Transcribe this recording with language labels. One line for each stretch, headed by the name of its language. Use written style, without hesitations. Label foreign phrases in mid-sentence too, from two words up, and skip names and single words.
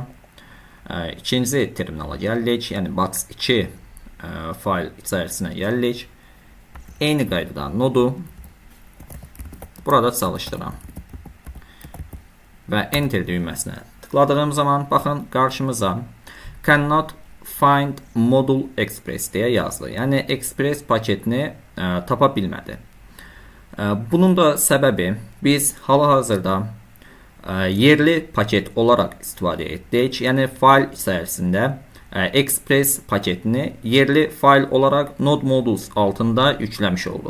Azerbaijani: İkinci terminala gəlirik, yəni box 2 fayl içərisinə gəlirik. Eyni qaydada nodu burada çalışdıram və enter düyməsinə tıkladığım zaman baxın qarşımıza
English: cannot find module express
Azerbaijani: deyə yazılır. Yəni express paketini tapa bilmədi. Bunun da səbəbi biz hal-hazırda yerli paket olaraq istifadə etdik. Yəni fayl içərisində express paketini yerli fayl olaraq Node Modules altında yükləmiş olduq.